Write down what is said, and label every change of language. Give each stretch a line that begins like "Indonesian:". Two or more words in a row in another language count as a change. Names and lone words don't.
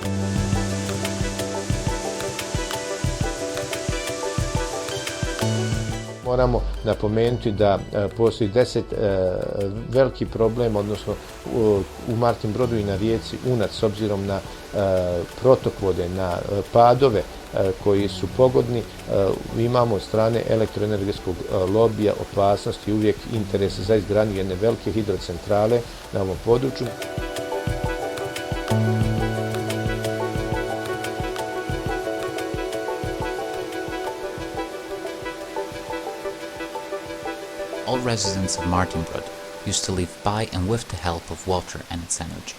Bosnian: Moramo napomenuti da postoji 10 veliki problem, odnosno u Martinbrodu i na rijeci Unac, s obzirom na protok vode, na padove koji su pogodni, imamo od strane elektroenergetskog lobija opasnosti i uvijek interes za izgradnju jedne velike hidrocentrale na ovom području.
English: All residents of Martinbrod used to live by and with the help of water and its energy.